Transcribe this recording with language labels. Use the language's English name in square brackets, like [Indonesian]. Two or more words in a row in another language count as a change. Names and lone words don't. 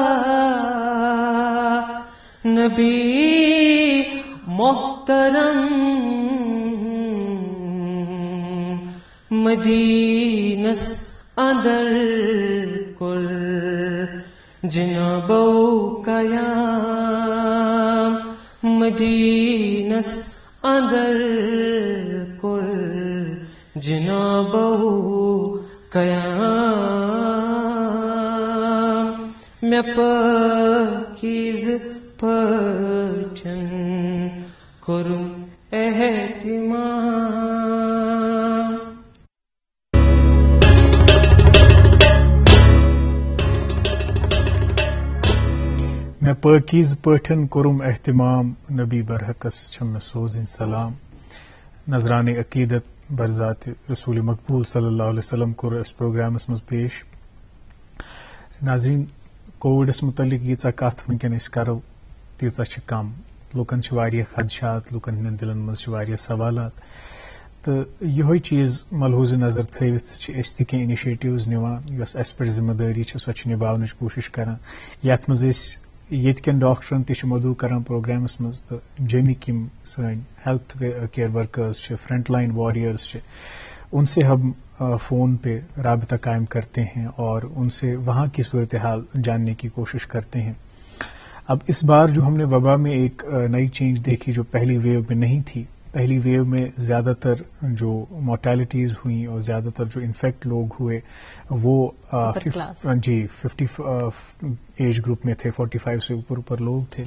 [Kashmiri] نبی محترم مدینس اندر کر جنابو قیام مدینس اندر کر جنابو قیام میں پاکیز پچن کرم اہتمام میں پاکیز پٲٹھۍ کوٚرُم احتمام نبی برحقس چھم مےٚ سوزٕنۍ سلام نظران عقیدت برذات رسول مقبول [Arabic] صلی اللہ علیہ وسلم [Kashmiri] کوٚر اَسہِ پروگرامس منٛز پیش. ناظریٖن کووِڈس متعلق ییٖژاہ کتھ وٕنکیٚن أسۍ کرو تیٖژاہ چھِ کم لُکن چھِ واریاہ خدشات لُکن ہٕنٛدٮ۪ن دلن منٛز چھِ واریاہ سوالات تہٕ یِہوے چیٖز ملحوظ نظر تھٲوِتھ چھِ أسۍ تہِ کینٛہہ اِنِشیٹِوز نِوان یۄس اَسہِ پٮ۪ٹھ ذمہٕ دٲری چھِ سۄ چھِ نِباونٕچ کوٗشش کران یتھ منٛز أسۍ ییٚتہِ کٮ۪ن ڈاکٹرن تہِ چھِ مدعو کران پروگرامس منٛز تہٕ جیٚمِکۍ یِم سٲنۍ [English] health care workers [Kashmiri] چھِ [English] front line warriors [Kashmiri] چھِ [Urdu] ان سے ہم فون پہ رابطہ قائم کرتے ہیں اور ان سے وہاں کی صورتحال جاننے کی کوشش کرتے ہیں. اب اس بار جو ہم نے وبا میں ایک نئی چینج دیکھی جو پہلی ویو میں نہیں تھی. پہلی ویو میں زیادہ تر جو مورٹیلٹیز ہوئیں اور زیادہ تر جو انفیکٹ لوگ ہوئے وہ 50 [English] age group [Urdu] میں تھے, 45 سے اوپر لوگ تھے.